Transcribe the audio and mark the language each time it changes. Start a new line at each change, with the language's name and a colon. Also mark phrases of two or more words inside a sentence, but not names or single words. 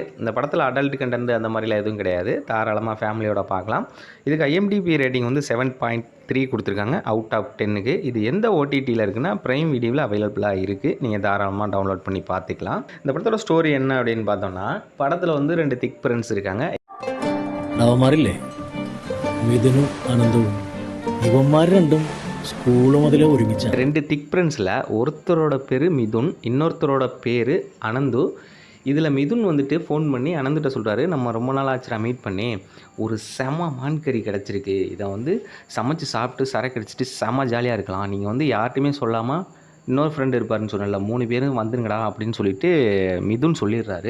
Tamil: இந்த படத்தில்
English: adult content
Tamil: அந்த மாதிரிலாம் எதுவும் கிடையாது. தாராளமாக ஃபேமிலியோட பார்க்கலாம். இதுக்கு IMDb ரேட்டிங் வந்து 7.3 கொடுத்துருக்காங்க
English: out of
Tamil: 10க்கு. இது எந்த OTTயில் இருக்குன்னா பிரைம் வீடியோவில் அவைலபிளாக இருக்குது. நீங்கள் தாராளமாக டவுன்லோட் பண்ணி பார்த்துக்கலாம். இந்த படத்தோட ஸ்டோரி என்ன அப்படின்னு பார்த்தோம்னா, படத்தில் வந்து 2
English: thick friends
Tamil: இருக்காங்க.
Malayalam: നവന്മാരില്ലേ മിഥുനും അനന്തവും ഇവന്മാർ രണ്ടും സ്കൂൾ മുതലേ ഒരുമിച്ച
Tamil: 2
English: thick friends
Tamil: ஒருத்தரோட பேர் மிதுன், இன்னொருத்தரோட பேர் அனந்து. இதில் மிதுன் வந்துட்டு ஃபோன் பண்ணி அனந்துகிட்ட சொல்கிறாரு, நம்ம ரொம்ப நாள் ஆச்சுரா மீட் பண்ணி, ஒரு செம மான்கறி கிடச்சிருக்கு, இதை வந்து சமைச்சு சாப்பிட்டு சரக்கு அடிச்சிட்டு செம ஜாலியாக இருக்கலாம், நீங்கள் வந்து யார்கிட்டையுமே சொல்லாமல் இன்னொரு ஃப்ரெண்டு இருப்பாருன்னு சொன்னல 3 பேரும் வந்துருங்கடா அப்படின்னு சொல்லிட்டு மிதுன் சொல்லிடுறாரு.